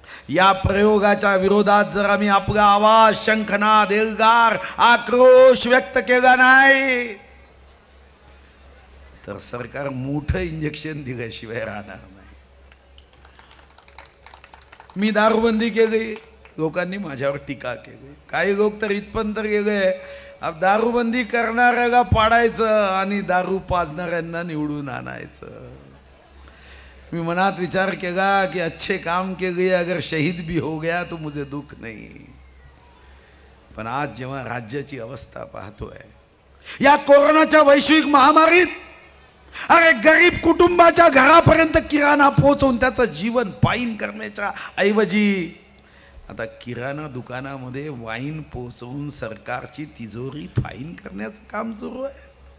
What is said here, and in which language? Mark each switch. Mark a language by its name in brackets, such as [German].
[Marathi] या प्रयोगाच्या विरोधात जर आम्ही आपला आवाज, शंखनाद, एल्गार, आक्रोश व्यक्त केला नाही तर सरकार मोठं इंजेक्शन दिल्याशिवाय राहणार नाही. मी दारूबंदी केली, लोकांनी माझ्यावर टीका केली. काही लोक तर इथपर्यंत गेले, अब दारूबंदी करणाऱ्याला पाडायचं आणि दारू पाजणाऱ्यांना निवडून आणायचं. मी मनात विचार केला कि [Hindi] अच्छे काम के लिए अगर शहीद भी हो गया तो मुझे दुख नहीं. [Marathi] पण आज जेव्हा राज्याची अवस्था पाहतोय या कोरोनाच्या वैश्विक महामारीत, अरे गरीब कुटुंबाच्या घरापर्यंत किराणा पोहोचवून त्याचं जीवन पायीन करण्याच्या ऐवजी आता किराणा दुकानामध्ये वाईन पोहोचवून सरकारची तिजोरी फाईन करण्याचं काम सुरू आहे.